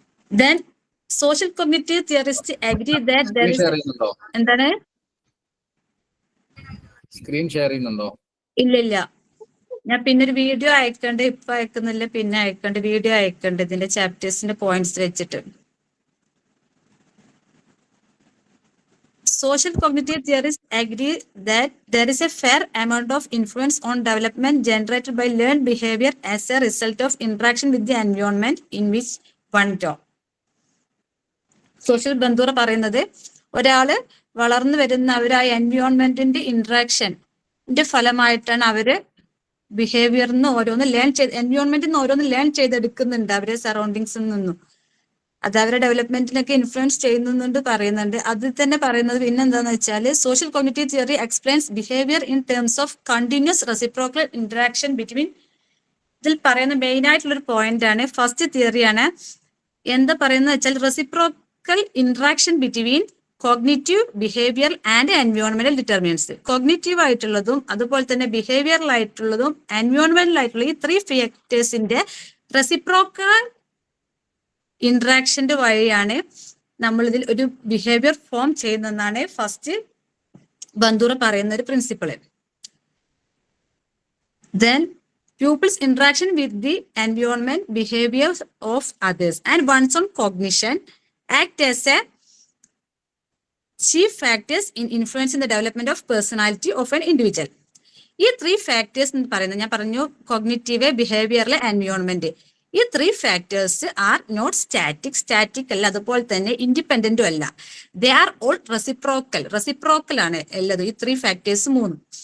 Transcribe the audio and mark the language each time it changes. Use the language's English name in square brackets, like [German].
[English] Then social cognitive theorists agree that there is എന്താണ് [Malayalam] screen share ചെയ്യുന്നുണ്ടോ? ഇല്ല, ഞാൻ പിന്നെ ഒരു വീഡിയോ അയക്കണ്ട്, ഇപ്പൊ അയക്കുന്നില്ല, പിന്നെ അയക്കണ്ട്, വീഡിയോ അയക്കണ്ട് ഇതിന്റെ ചാപ്റ്റേഴ്സിന്റെ പോയിന്റ്സ് വെച്ചിട്ട്. [English] Social cognitive theorists agree that there is a fair amount of influence on development generated by learned behavior as a result of interaction with the environment in which one talks. [Malayalam] Social ബന്ദൂറ പറയുന്നത് ഒരാള് വളർന്നു വരുന്ന ആ എൻവയോൺമെന്റിന്റെ ഇന്ററാക്ഷന്റെ ഫലമായിട്ടാണ് അവര് ബിഹേവിയറിന്ന് ഓരോന്ന് എൻവയോൺമെന്റിൽ നിന്ന് ഓരോന്ന് ലേൺ ചെയ്തെടുക്കുന്നുണ്ട്, അവരെ സറൗണ്ടിങ്സിൽ നിന്നും. അത് അവരുടെ ഡെവലപ്മെന്റിനൊക്കെ ഇൻഫ്ലുവൻസ് ചെയ്യുന്നുണ്ട് പറയുന്നുണ്ട്. അതിൽ തന്നെ പറയുന്നത് പിന്നെന്താന്ന് വെച്ചാല് [English] Social cognitive theory explains behaviour in terms of continuous reciprocal interaction between. [Malayalam] ഇതിൽ പറയുന്ന മെയിൻ ആയിട്ടുള്ളൊരു പോയിന്റ് ആണ്, ഫസ്റ്റ് തിയറിയാണ്. എന്താ പറയുന്നത് വെച്ചാൽ [English] Reciprocal interaction between cognitive, behaviour and എൻവയോൺമെന്റൽ determinants. [Malayalam] Cognitive ആയിട്ടുള്ളതും അതുപോലെ തന്നെ ബിഹേവിയറൽ ആയിട്ടുള്ളതും എൻവയോൺമെന്റൽ ആയിട്ടുള്ള ഈ 3 ഫാക്ടേഴ്സിന്റെ റെസിപ്രോക്കൽ ഇന്ററാക്ഷന്റെ വഴിയാണ് നമ്മൾ ഇതിൽ ഒരു ബിഹേവിയർ ഫോം ചെയ്യുന്നതെന്നാണ് ഫസ്റ്റ് ബന്ദൂറ പറയുന്ന ഒരു principal. [English] Then pupils' interaction with the environment, behaviors of others, and one's own cognition act as a chief factors in influencing the development of personality of an individual. [Malayalam] ഈ 3 factors എന്ന് പറയുന്നത്, ഞാൻ പറഞ്ഞു cognitive, behavioural, environment. ഈ 3 factors are not static അല്ല, അതുപോലെ തന്നെ ഇൻഡിപെൻഡന്റും അല്ല. ദേ ആർ ഓൾ റെസിപ്രോക്കൽ ആണ് ഉള്ളത്, ഈ 3 ഫാക്ടേഴ്സ് 3.